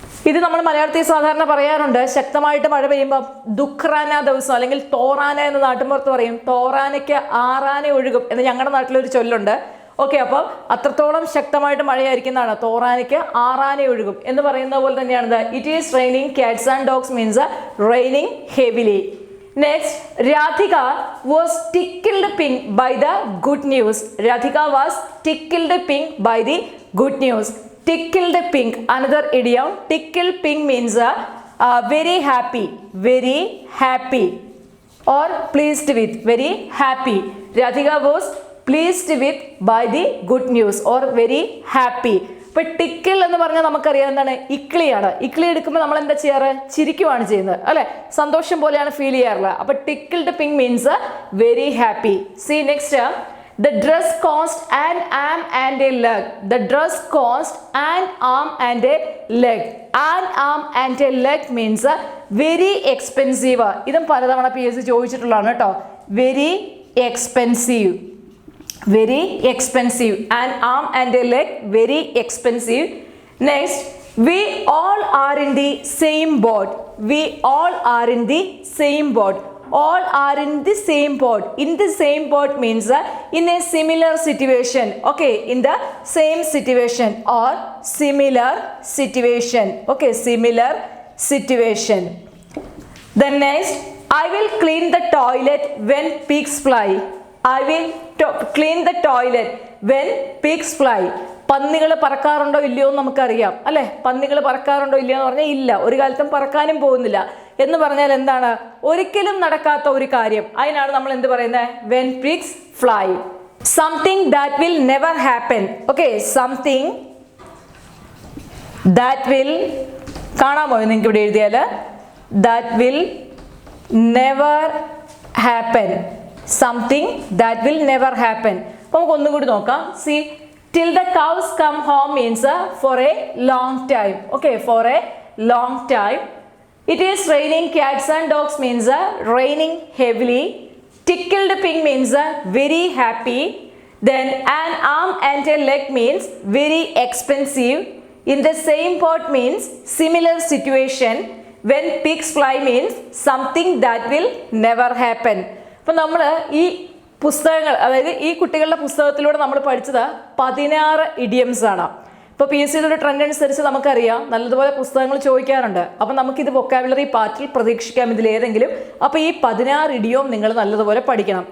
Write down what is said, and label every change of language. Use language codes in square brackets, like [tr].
[ml] ഇത് നമ്മൾ മലയാളത്തിൽ സാധാരണ പറയാറുണ്ട്, ശക്തമായിട്ട് മഴ പെയ്യുമ്പോൾ ദുഃഖറാന ദിവസം അല്ലെങ്കിൽ തോറാന എന്ന് നാട്ടുമ്പുറത്ത് പറയും. തോറാനയ്ക്ക് ആറാന ഒഴുകും എന്ന് ഞങ്ങളുടെ നാട്ടിലൊരു ചൊല്ലുണ്ട്. ഓക്കെ, അപ്പോൾ അത്രത്തോളം ശക്തമായിട്ട് മഴയായിരിക്കുന്നതാണ്. തോറാനയ്ക്ക് ആറാന ഒഴുകും എന്ന് പറയുന്ന പോലെ തന്നെയാണിത്. [en] It is raining cats and dogs means raining heavily. Next, Radhika was tickled pink by the good news. Radhika was tickled pink by the good news. Tickled pink, another idiom. Tickled pink means very happy, or pleased with, very happy. Radhika was pleased with by the good news or very happy. [ml] ഇപ്പം tickle എന്ന് പറഞ്ഞാൽ നമുക്കറിയാം എന്താണ്, ഇക്ലിയാണ്. ഇക്ലി എടുക്കുമ്പോൾ നമ്മൾ എന്താ ചെയ്യാറ്, ചിരിക്കുവാണ് ചെയ്യുന്നത് അല്ലെ, സന്തോഷം പോലെയാണ് ഫീൽ ചെയ്യാറുള്ളത്. [en] അപ്പൊ tickled pink means very happy. See next, the dress cost an arm and a leg. The dress cost an arm and a leg. An arm and a leg means very expensive. [ml] ഇതും പലതവണ PSC ചോദിച്ചിട്ടുള്ളതാണ് കേട്ടോ. [en] Very expensive, very expensive. An arm and a leg, very expensive. Next, we all are in the same boat. We all are in the same boat. All are in the same boat. In the same boat means in a similar situation. Okay, in the same situation or similar situation. Okay, similar situation. Then next, I will clean the toilet when pigs fly. I will clean the toilet when pigs fly. [ml] പന്നികൾ പറക്കാറുണ്ടോ ഇല്ലയോ എന്ന് നമുക്കറിയാം അല്ലേ? പന്നികൾ പറക്കാറുണ്ടോ ഇല്ലയോ എന്ന് പറഞ്ഞാൽ ഇല്ല, ഒരു കാലത്തും പറക്കാനും പോകുന്നില്ല എന്ന് പറഞ്ഞാൽ എന്താണ്? ഒരിക്കലും നടക്കാത്ത ഒരു കാര്യം. അതിനാണ് നമ്മൾ എന്ത് പറയുന്നത്? [en] when pigs fly. Something that will never happen. Okay, something that will, [ml] കാണാമോ നിങ്ങൾക്ക് ഇവിടെ എഴുതിയാൽ? [en] that will never happen. Something that will never happen. [ml] അപ്പോൾ നമുക്ക് ഒന്നും കൂടി നോക്കാം. [en] See, till the cows come home means for a long time. Okay, for a long time. It is raining cats and dogs means raining heavily. Tickled pink means very happy. Then an arm and a leg means very expensive. In the same boat means similar situation. When pigs fly means something that will never happen. [ml] അപ്പോൾ നമ്മൾ ഈ പുസ്തകങ്ങൾ, അതായത് ഈ കുട്ടികളുടെ പുസ്തകത്തിലൂടെ നമ്മൾ പഠിച്ചത് 16 ഇഡിയംസ് ആണ്. ഇപ്പോൾ പി എസ് സിയുടെ ഒരു ട്രെൻഡ് അനുസരിച്ച് നമുക്കറിയാം നല്ലതുപോലെ പുസ്തകങ്ങൾ ചോദിക്കാറുണ്ട്. അപ്പം നമുക്കിത് വൊക്കാബുലറി പാർട്ടിൽ പ്രതീക്ഷിക്കാം ഇതിലേതെങ്കിലും. അപ്പോൾ ഈ 16 ഇഡിയോം നിങ്ങൾ നല്ലതുപോലെ പഠിക്കണം.